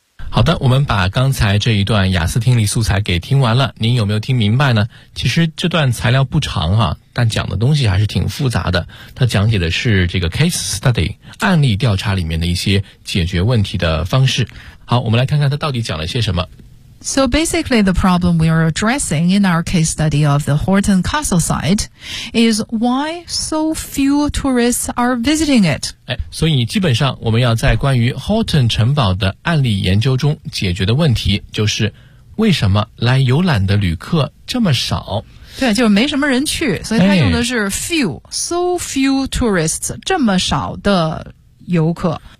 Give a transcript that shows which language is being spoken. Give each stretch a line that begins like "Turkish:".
Chinese: 好的，我们把刚才这一段雅思听力素材给听完了，您有没有听明白呢？其实这段材料不长啊，但讲的东西还是挺复杂的。它讲解的是这个 case study 案例调查里面的一些解决问题的方式。好，我们来看看它到底讲了些什么。
English: So basically, the problem we are addressing in our case study of the Horton Castle site is why so few tourists are visiting it.
Chinese: 所以基本上我们要在关于 Horton 城堡的案例研究中解决的问题就是为什么来游览的旅客这么少，对，就没什么人去，所以他用的是 few、so few tourists， 这么少的游客。